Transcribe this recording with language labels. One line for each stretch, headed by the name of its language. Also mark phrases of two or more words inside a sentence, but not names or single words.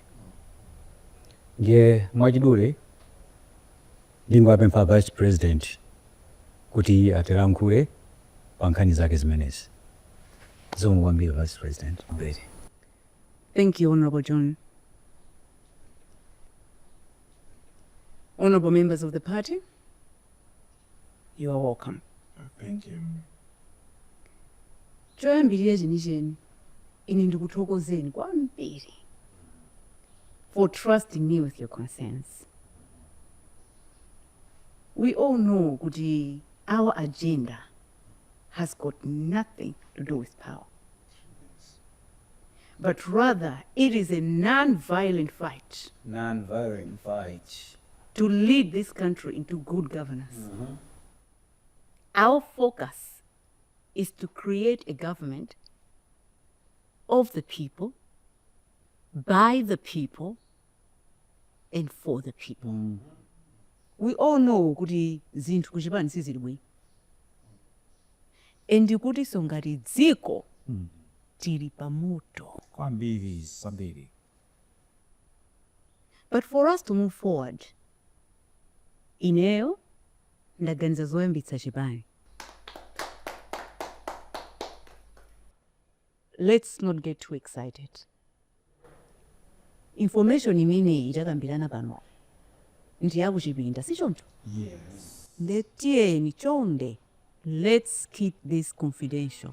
Nyanja: Ndiye mwachidule ndingapempha Vice President kuti atilankhule pa nkhani zake zimenezi. Zomwe kwambiri Vice President.
English: Thank you, Honorable John. Honorable members of the party, you are welcome. Thank you.
Nyanja: Choyambirira chenicheni ine ndikuthokozeni kwambiri
English: for trusting me with your concerns. We all know that our agenda has got nothing to do with power. But rather, it is a non-violent fight Non-violent fight. to lead this country into good governance. Our focus is to create a government of the people, by the people, and for the people. We all know
Nyanja: kuti zinthu kuchipani sizili bwino. And kuti songati dziko tili pamoto. Kwambiri.
English: But for us to move forward,
Nyanja: ineyo ndaganiza zoyambitsa chipani.
English: Let's not get too excited.
Nyanja: Information imeneyi itakambirana pano ndi yakuchipinda si choncho?
English: Yes.
Nyanja: Letiyeni chonde.
English: Let's keep this confidential.